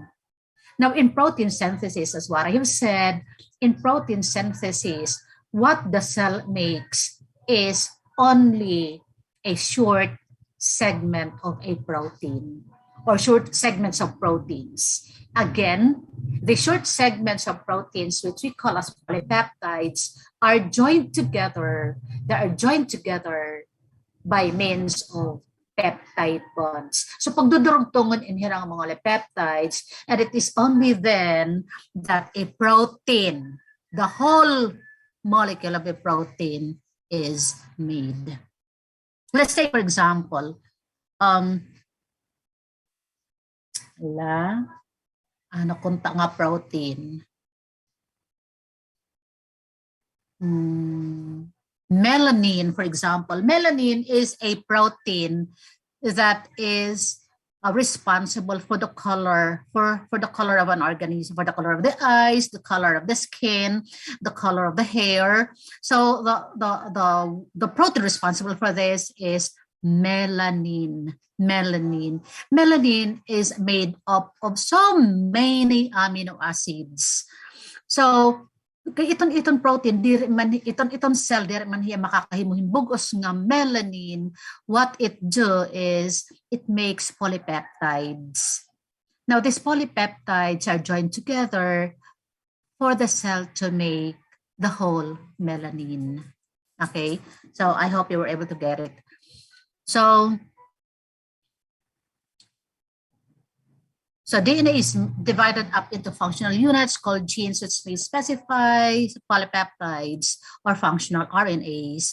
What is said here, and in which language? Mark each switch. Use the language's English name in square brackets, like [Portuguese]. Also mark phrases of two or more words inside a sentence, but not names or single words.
[English] Now in protein synthesis, as what I have said, in protein synthesis, what the cell makes is only a short segment of a protein or short segments of proteins. Again, the short segments of proteins, which we call as polypeptides, are joined together. They are joined together by means of peptide bonds. So [Waray] pagdudurugtungon inhirang mga peptides, [English] and it is only then that a protein, the whole molecule of a protein, is made. Let's say, for example, [Waray] nakunta nga protein. [English] Melanin, for example. Melanin is a protein that is responsible for the color, for the color of an organism, for the color of the eyes, the color of the skin, the color of the hair. So the protein responsible for this is melanin. Melanin is made up of so many amino acids. [Waray] So itong protein, itong cell, di man hiya makakahimuhin bugos nga melanin. [English] What it do is it makes polypeptides. Now these polypeptides are joined together for the cell to make the whole melanin. Okay, so I hope you were able to get it. So DNA is divided up into functional units called genes, which may specify polypeptides or functional RNAs.